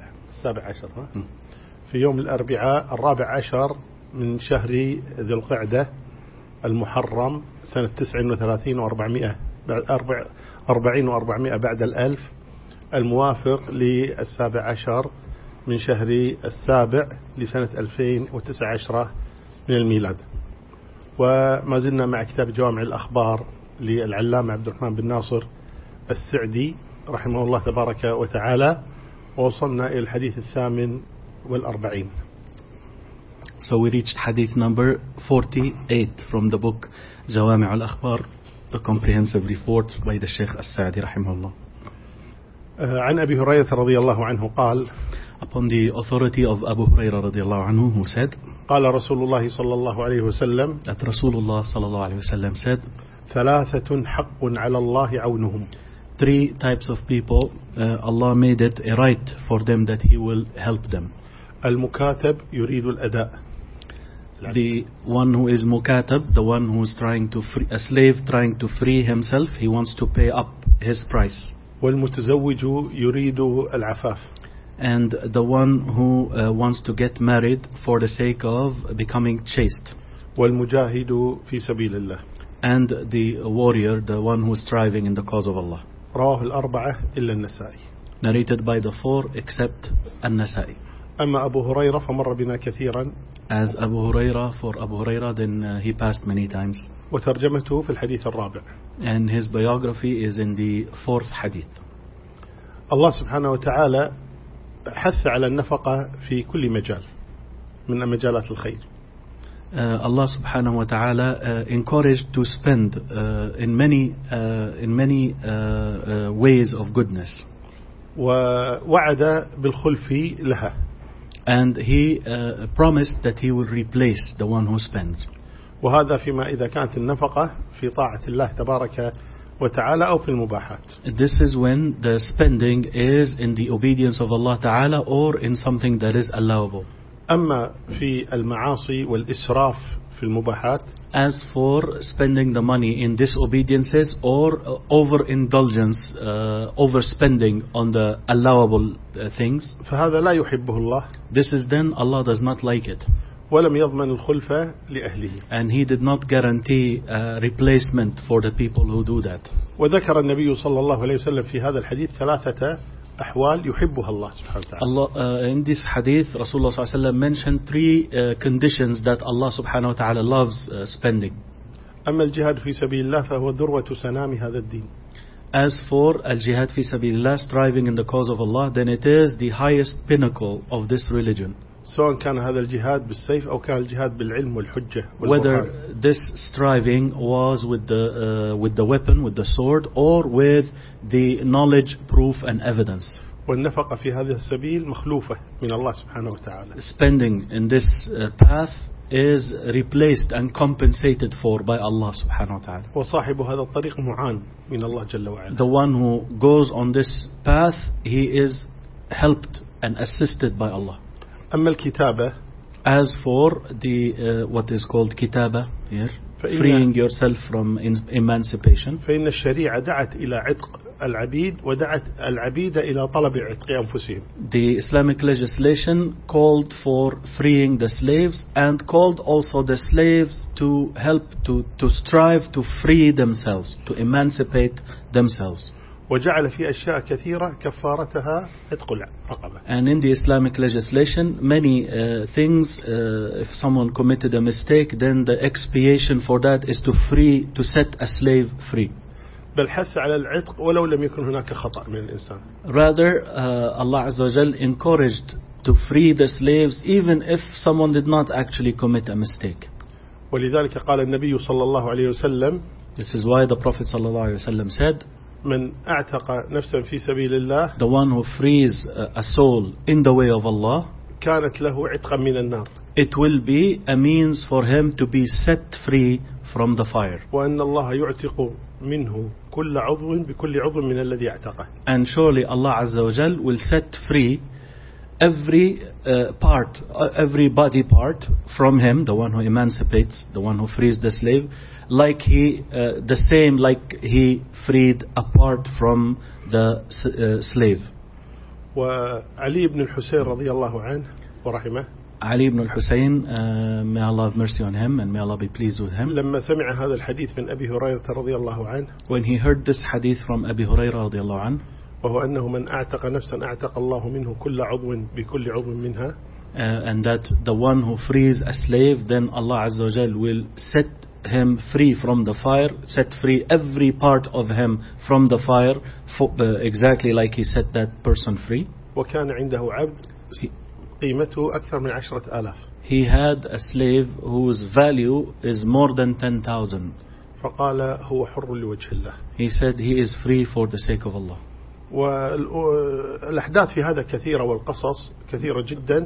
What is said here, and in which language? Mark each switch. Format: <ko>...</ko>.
<ar>السابع عشر، في يوم الأربعاء الرابع عشر من شهر ذي القعدة المحرم سنة 439 بعد الألف، الموافق للسابع عشر من شهر السابع لسنة 2019 من الميلاد. وما زلنا مع كتاب جوامع الأخبار للعلامة عبد الرحمن بن ناصر السعدي رحمه الله تبارك وتعالى، ووصلنا إلى الحديث 48.</ar> <en>So we reached hadith number 48 from the book جوامع الأخبار, the comprehensive report by the Sheikh السعدي</en> <ar>رحمه الله. عن أبي هريرة رضي الله عنه قال,</ar> <en>upon the authority of Abu Huraira</en> <ar>رضي الله عنه,</ar> <en>who said,</en> <ar>قال رسول الله صلى الله عليه وسلم,</ar> <en>that</en> <ar>رسول الله صلى الله عليه وسلم</ar> <en>said,</en> <ar>ثلاثة حق على الله عونهم.</ar> <en>Three types of people, Allah made it a right for them that He will help them.</en> <ar>المكاتب يريد الأداء.</ar> <en>The one who is مكاتب, the one who is trying to free, a slave trying to free himself, he wants to pay up his price.</en> <ar>والمتزوج يريد العفاف.</ar> <en>And the one who wants to get married for the sake of becoming chaste.</en> <ar>والمجاهد في سبيل الله.</ar> <en>And the warrior, the one who is striving in the cause of Allah.</en> <ar>رواه الأربعة إلا النسائي.</ar> <en>Narrated by the four except النسائي.</en> <ar>أما أبو هريرة فمر بنا كثيرا.</ar> <en>As Abu Huraira, for Abu Huraira, then he passed many times.</en> <ar>وترجمته في الحديث الرابع.</ar> <en>And his biography is in the fourth hadith.</en> <ar>الله سبحانه وتعالى حث على النفقة في كل مجال من مجالات الخير.</ar> <en>Allah</en> <ar>subhanahu wa ta'ala</ar> <en>encouraged to spend in many ways of goodness.</en> <ar>ووعد بالخلف لها.</ar> <en>And he promised that he will replace the one who spends.</en> <ar>وهذا فيما إذا كانت النفقة في طاعة الله تبارك وتعالى أو في المباحات.</ar> <en>This is when the spending is in the obedience of Allah ta'ala or in something that is allowable.</en> <ar>أما في المعاصي والإسراف في المباحات,</ar> <en>as for spending the money in disobediences or overindulgence, overspending on the allowable things,</en> <ar>فهذا لا يحبه الله.</ar> <en>This is then Allah does not like it.</en> <ar>ولم يضمن الخلفة لأهله.</ar> <en>And he did not guarantee a replacement for the people who do that.</en> <ar>وذكر النبي صلى الله عليه وسلم في هذا الحديث ثلاثة أحوال يحبها الله سبحانه وتعالى.</ar> <en>Allah, in this hadith, Rasulullah</en> <ar>صلى الله عليه وسلم</ar> <en>mentioned three conditions that Allah</en> <ar>سبحانه وتعالى</ar> <en>loves spending.</en> <ar>أما الجهاد في سبيل الله فهو ذروة سنام هذا الدين.</ar> <en>As for</en> <ar>الجهاد في سبيل الله,</ar> <en>striving in the cause of Allah, then it is the highest pinnacle of this religion.</en> <ar>سواء كان هذا الجهاد بالسيف أو كان الجهاد بالعلم والحجة والبرهان.</ar> <en>Whether this striving was with the weapon, with the sword, or with the knowledge, proof, and evidence.</en> <ar>والنفقة في هذا السبيل مخلوفة من الله سبحانه وتعالى.</ar> <en>Spending in this path is replaced and compensated for by Allah</en> <ar>سبحانه وتعالى. وصاحب هذا الطريق معان من الله جل وعلا.</ar> <en>The one who goes on this path, he is helped and assisted by Allah.</en> <ar>أما الكتابة,</ar> <en>as for the what is called كتابة here, freeing yourself from emancipation,</en> <ar>فإن الشريعة دعت إلى عتق العبيد ودعت العبيد إلى طلب عتق أنفسهم.</ar> <en>The Islamic legislation called for freeing the slaves and called also the slaves to help to strive to free themselves, to emancipate themselves.</en> <ar>وجعل في أشياء كثيرة كفارتها عتق الرقبة.</ar> <en>And in the Islamic legislation, many things, if someone committed a mistake, then the expiation for that is to free, to set a slave free.</en> <ar>بل حث على العتق ولو لم يكن هناك خطأ من الإنسان.</ar> <en>Rather, Allah</en> <ar>عز وجل</ar> <en>encouraged to free the slaves even if someone did not actually commit a mistake.</en> <ar>ولذلك قال النبي صلى الله عليه وسلم.</ar> <en>This is why the Prophet</en> <ar>صلى الله عليه وسلم</ar> <en>said,</en> <ar>من اعتق نفسه في سبيل الله,</ar> <en>the one who frees a soul in the way of Allah,</en> <ar>كانت له عتقا من النار,</ar> <en>it will be a means for him to be set free from the fire.</en> <ar>وأن الله يعتق منه كل عضو بكل عضو من الذي اعتقه.</ar> <en>And surely Allah</en> <ar>Azza wa Jal</ar> <en>will set free every part, every body part from him, the one who emancipates, the one who frees the slave, like he, the same like he freed a part from the slave.</en> <ar>وعلي بن الحسين رضي الله عنه ورحمه.</ar> <en>علي بن الحسين, may Allah have mercy on him and may Allah be pleased with him.</en> <ar>لما سمع هذا الحديث من أبي هريرة رضي الله عنه.</ar> <en>When he heard this hadith from أبي هريرة</en> <ar>رضي الله عنه. وهو أنه من أعتق نفسا أعتق الله منه كل عضو بكل عضو منها.</ar> <en>And that the one who frees a slave, then Allah</en> <ar>عز وجل</ar> <en>will set him free from the fire, set free every part of him from the fire, exactly like he set that person free.</en> <ar>وكان عنده عبد قيمته أكثر من 10,000.</ar> <en>He had a slave whose value is more than 10,000.</en> <ar>فقال هو حر لوجه الله.</ar> <en>He said he is free for the sake of Allah.</en> <ar>والأحداث في هذا كثيرة والقصص كثيرة جدا.</ar>